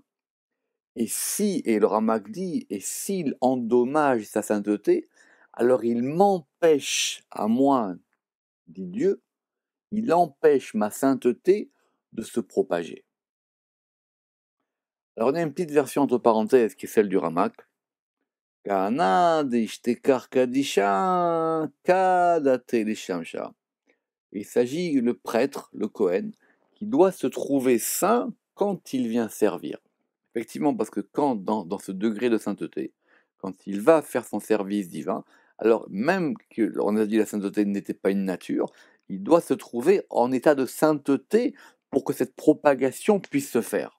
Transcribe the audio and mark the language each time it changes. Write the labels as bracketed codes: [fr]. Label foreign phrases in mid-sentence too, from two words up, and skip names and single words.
[fr] Et le Ramak dit, et s'il endommage sa sainteté, alors il m'empêche à moi, dit Dieu, il empêche ma sainteté de se propager. Alors on a une petite version entre parenthèses qui est celle du Ramak. [arc] Kana de ishtekar kadisha kadate leshamsha. [fr] Il s'agit le prêtre, le Kohen, qui doit se trouver saint quand il vient servir. Effectivement, parce que quand dans ce degré de sainteté, quand il va faire son service divin, alors même qu'on a dit que la sainteté n'était pas une nature, il doit se trouver en état de sainteté pour que cette propagation puisse se faire.